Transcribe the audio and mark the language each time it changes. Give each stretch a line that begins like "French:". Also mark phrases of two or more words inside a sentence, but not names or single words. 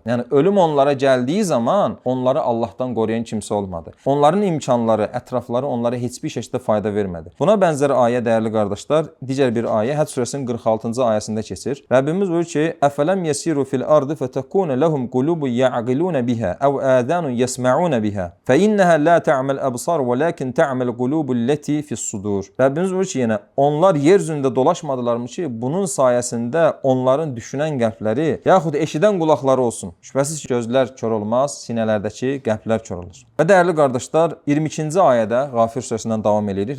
Azerbaijani: Yəni ölüm onlara gəldiyi zaman onları Allahdan qoruyan kimsə olmadı. Onların imkanları, ətrafları onlara heç bir şəkildə fayda vermədi. Buna bənzər ayə, dəyərli qardaşlar, digər bir ayə Həc surəsinin 46-cı ayəsində keçir. Rəbbimiz buyurur ki:
Arabic: "أفلم يسيروا في الأرض فتكون لهم قلوب يعقلون بها أو آذان يسمعون بها فإنها لا تعمى الأبصار ولكن تعمى القلوب التي في الصدور."
Azerbaijani: Rəbbimiz buyurur ki, yenə onlar yer üzündə dolaşmadılarmı ki, bunun sayəsində onların düşünən qəlbləri yaxud eşidən qulaqları olsun. Şübhəsiz ki, gözlər kör olmaz, sinələrdəki qəlblər kör olur. Və dəyərli qardaşlar, 22-ci ayədə Qafir surəsindən davam edirik.